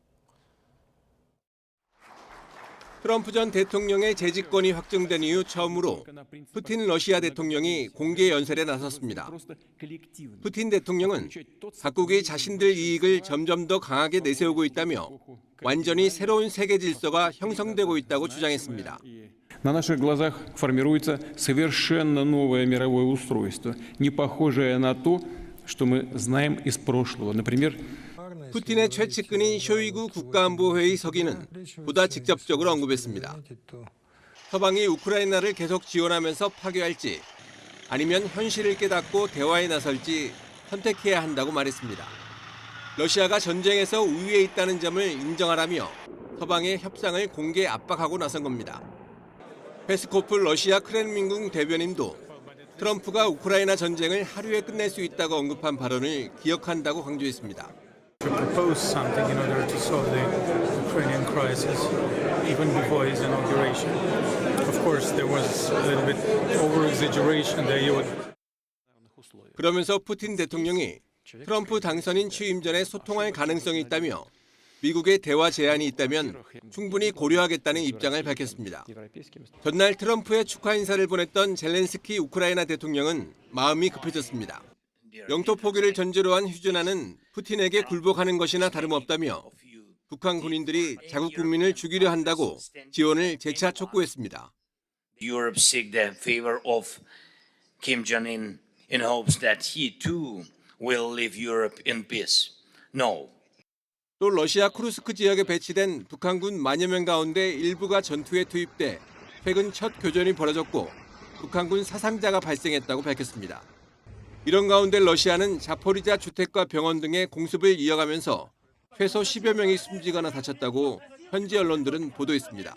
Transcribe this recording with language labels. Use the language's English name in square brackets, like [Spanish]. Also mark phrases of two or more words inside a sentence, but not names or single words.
[Korean] 트럼프 전 대통령의 재집권이 확정된 이후 처음으로 푸틴 러시아 대통령이 공개 연설에 나섰습니다. 푸틴 대통령은 각국이 자신들 이익을 점점 더 강하게 내세우고 있다며 완전히 새로운 세계 질서가 형성되고 있다고 주장했습니다. [Russian] На наших глазах формируется совершенно новое мировое устройство, не похожее на то, что мы знаем из прошлого. Например, [Korean] 푸틴의 최측근인 쇼이구 국가안보회의 서기는 보다 직접적으로 언급했습니다. 서방이 우크라이나를 계속 지원하면서 파괴할지 아니면 현실을 깨닫고 대화에 나설지 선택해야 한다고 말했습니다. 러시아가 전쟁에서 우위에 있다는 점을 인정하라며 서방의 협상을 공개 압박하고 나선 겁니다. 페스코프 러시아 크렘린궁 대변인도 트럼프가 우크라이나 전쟁을 하루에 끝낼 수 있다고 언급한 발언을 기억한다고 강조했습니다. [English] propose something in order to solve the Ukrainian crisis even before his inauguration. Of course, there was a little bit over-exaggeration that he would. [Korean] 그러면서 푸틴 대통령이 트럼프 당선인 취임 전에 소통할 가능성이 있다며 미국의 대화 제안이 있다면 충분히 고려하겠다는 입장을 밝혔습니다. 전날 트럼프의 축하 인사를 보냈던 젤렌스키 우크라이나 대통령은 마음이 급해졌습니다. 영토 포기를 전제로 한 휴전안은 푸틴에게 굴복하는 것이나 다름없다며 북한 군인들이 자국 국민을 죽이려 한다고 지원을 재차 촉구했습니다. [English] Europe seek the favor of Kim Jong-un in hopes that he too will leave Europe in peace. No. [Korean] 또 러시아 쿠르스크 지역에 배치된 북한군 만여 명 가운데 일부가 전투에 투입돼 최근 첫 교전이 벌어졌고 북한군 사상자가 발생했다고 밝혔습니다. 이런 가운데 러시아는 자포리자 주택과 병원 등의 공습을 이어가면서 최소 10여 명이 숨지거나 다쳤다고 현지 언론들은 보도했습니다.